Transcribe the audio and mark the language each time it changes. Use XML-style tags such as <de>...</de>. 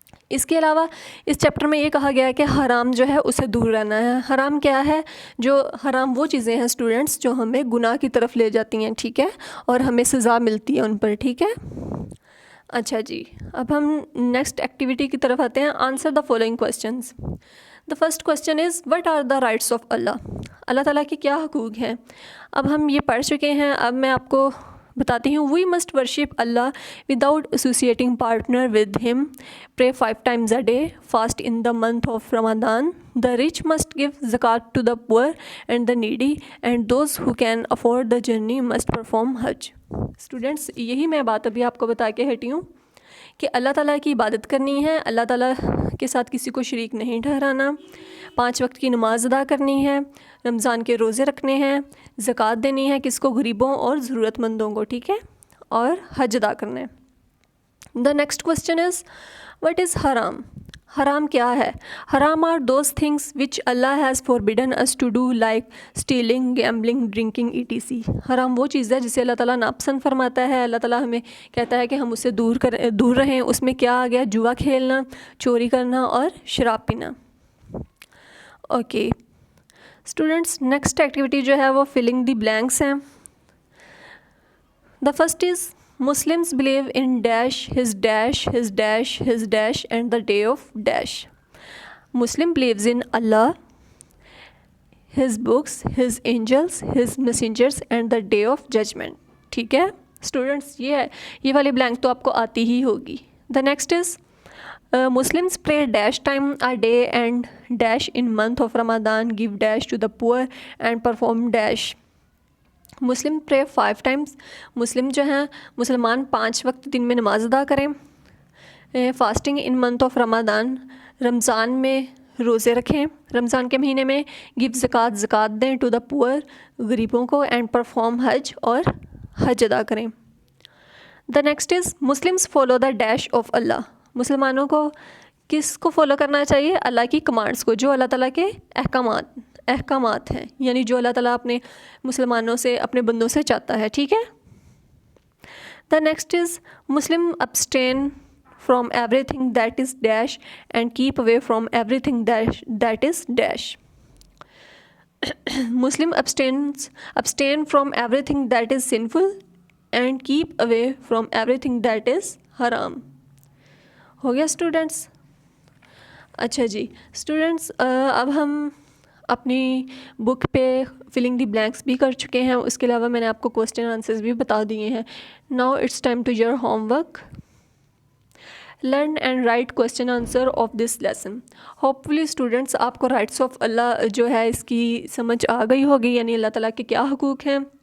<ur>اس کے علاوہ اس چیپٹر میں یہ کہا گیا ہے کہ حرام جو ہے اسے دور رہنا ہے. حرام کیا ہے؟ جو حرام وہ چیزیں ہیں اسٹوڈنٹس جو ہمیں گناہ کی طرف لے جاتی ہیں. ٹھیک ہے. اور ہمیں سزا ملتی ہے ان پر. ٹھیک ہے. اچھا جی، اب ہم نیکسٹ ایکٹیویٹی کی طرف آتے ہیں.</ur> <en>Answer the following questions. The first question is what are the rights of Allah.</en> <ur>اللہ تعالیٰ کے کیا حقوق ہیں؟ اب ہم یہ پڑھ چکے ہیں. اب میں آپ کو بتاتی ہوں.</ur> <en>We must worship Allah without associating partner with him. Pray 5 times a day. Fast in the month of Ramadan. The rich must give zakat to the poor and the needy and those who can afford the journey must perform hajj.</en> <ur>Students, یہی میں بات ابھی آپ کو بتا کے ہٹی ہوں کہ اللہ تعالیٰ کی عبادت کرنی ہے، اللہ تعالیٰ کے ساتھ کسی کو شریک نہیں ٹھہرانا، 5 وقت کی نماز ادا کرنی ہے، رمضان کے روزے رکھنے ہیں، زکوٰۃ دینی ہے کس کو؟ غریبوں اور ضرورت مندوں کو. ٹھیک ہے. اور حج ادا کرنا ہے.</ur> <en>The next question is what is haram.</en> <ur>حرام کیا ہے؟</ur> <en>Haram are those things which Allah has forbidden us to do like stealing, gambling, drinking ETC.</en> <ur>حرام وہ چیز ہے جسے اللہ تعالیٰ ناپسند فرماتا ہے. اللہ تعالیٰ ہمیں کہتا ہے کہ ہم اس سے دور رہیں. اس میں کیا آ گیا؟ جوا کھیلنا، چوری کرنا اور شراب پینا. اوکے اسٹوڈنٹس، نیکسٹ ایکٹیویٹی جو ہے وہ فلنگ دی بلینکس ہیں.</ur> <en>The first is Muslims believe in dash, his dash, his dash, his dash and the day of dash. Muslim believes in Allah, his books, his angels, his messengers and the day of judgment.</en> <ur>ٹھیک ہے students, یہ والی blank تو آپ کو آتی ہی ہوگی.</ur> <en>The next is Muslims pray dash time a day and dash in month of Ramadan, give dash to the poor and perform dash.</en> <ur>مسلم</ur> <en>Pray 5 times.</en> <ur>مسلم جو ہیں مسلمان 5 وقت دن میں نماز ادا کریں.</ur> <en>fasting in month of Ramadan,</en> <ur>رمضان میں روزے رکھیں رمضان کے مہینے میں.</ur> <en>give zakat دیں to the poor,</en> <ur>غریبوں کو.</ur> <en>and perform hajj,</en> <ur>اور حج ادا کریں.</ur> <en>The next is Muslims follow the dash of Allah.</en> <ur>مسلمانوں کو کس کو فالو کرنا چاہیے؟ اللہ کی کمانڈس کو، جو اللہ تعالیٰ کے احکامات ہیں، یعنی جو اللہ تعالیٰ اپنے مسلمانوں سے، اپنے بندوں سے چاہتا ہے. ٹھیک ہے.</ur> <en>The next is Muslim abstain from everything that is dash and keep away from everything that is dash. مسلم abstain from everything that is sinful and keep away from everything that is haram.</en> <ur>ہو گیا students? اچھا جی students, اب ہم اپنی بک پہ filling دی blanks بھی کر چکے ہیں. اس کے علاوہ میں نے آپ کو کوسچن آنسرز بھی بتا دیے ہیں.</ur> <en>Now it's time to your homework. Learn and write question answer of this lesson.</en> <ur>Hope fully students آپ کو رائٹس آف اللہ جو ہے اس کی سمجھ آ گئی ہوگی، یعنی اللہ تعالیٰ کے کیا حقوق ہیں.</ur>